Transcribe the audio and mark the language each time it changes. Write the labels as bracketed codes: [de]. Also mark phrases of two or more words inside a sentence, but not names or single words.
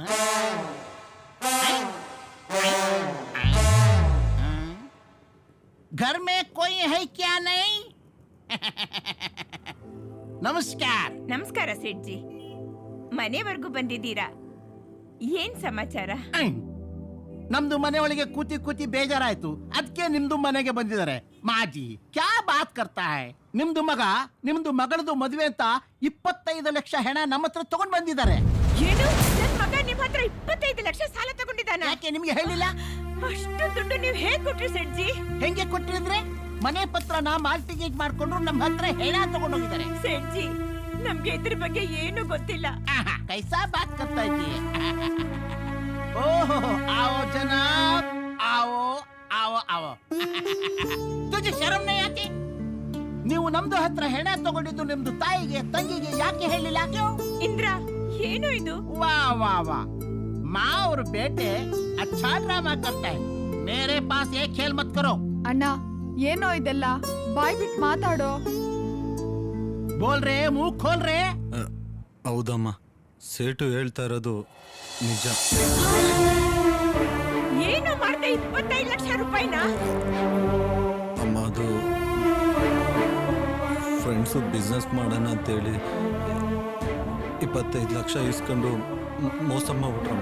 [hi] घर में कोई है क्या नहीं? [kn] ನಮಸ್ಕಾರ. ನಮಸ್ಕಾರ ಸೇಠ್ಜಿ, ಮನೆವರೆಗೂ ಬಂದಿದ್ದೀರಾ? ಏನ್ ಸಮಾಚಾರ? ನಮ್ದು ಮನೆ ಒಳಗೆ ಕೂತಿ ಕೂತಿ ಬೇಜಾರಾಯ್ತು, ಅದಕ್ಕೆ ನಿಮ್ದು ಮನೆಗೆ ಬಂದಿದ್ದಾರೆ. [hi] माजी क्या बात करता है? [kn] ನಿಮ್ದು ಮಗಳದು ಮದುವೆ ಅಂತ 25 ಲಕ್ಷ ಹೆಣ ನಮ್ಮ ಹತ್ರ ತಗೊಂಡ್ ಬಂದಿದ್ದಾರೆ. ಏನು, ನನ್ ಮಗ ನಿಮ್ ಹತ್ರ 25 ಲಕ್ಷ ಸಾಲ ತಗೊಂಡಿದ್ದಾನೆ? ಯಾಕೆ ನಿಮ್ಗೆ ಹೇಳಿಲ್ಲ? ಅಷ್ಟು ದುಡ್ಡು ನೀವು ಹೇಗ್ ಕೊಟ್ರಿ ಸೇಠ್ಜಿ? ಹೆಂಗೆ ಕೊಟ್ಟಿದ್ರೆ? ಮನೆ ಪತ್ರನ ಮಾರ್ಟಿಗೇಜ್ ಮಾಡ್ಕೊಂಡು ನಮ್ಮ ಹತ್ರ ಹೆಣ ತಗೊಂಡೋಗಿದ್ದಾರೆ. ಸೇಠ್ಜಿ, ನಮ್ಗೆ ಇದ್ರ ಬಗ್ಗೆ ಏನು ಗೊತ್ತಿಲ್ಲ. [hi] कैसा बात करता ಇದ್ದೀಯ? ಓಹೋ, आओ जनाब, आओ आओ आओ. तुझे शरम नहीं आती? [kn] ನೀವು ನಮ್ದು ಹತ್ರ ಹೆಣ ತಗೊಂಡಿದ್ದು ನಿಮ್ದು ತಾಯಿಗೆ ತಂಗಿಗೆ ಯಾಕೆ ಹೇಳಿಲ್ಲ? ಇಂದ್ರ, ಏನು ಇದು? ವಾ ವಾ ವಾ, [hi] माँ और बेटे अच्छा ड्रामा करता है. मेरे पास ये खेल मत करो. [kn] ಅಣ್ಣ, ಏನೋ ಇದೆಲ್ಲ? ಬಾಯ್ ಬಿಟ್ಟು ಮಾತಾಡೋ. [hi] बोल रे, मुँह खोल रे. [kn] ಹೌದಮ್ಮ, ಸೇಟು ಹೇಳ್ತಾ ಇರೋದು ನಿಜ. ಏನು ಮಾಡ್ದೆ 25 ಲಕ್ಷ ರೂಪಾಯಿನ? ಅಮ್ಮ, ಅದು [en] friends business [kn] ಮಾಡೋಣ ಅಂತೇಳಿ 25 ಲಕ್ಷ ಇಸ್ಕೊಂಡು ಮೋಸ ಮಾಡ್ಬಿಟ್ರಮ್ಮ.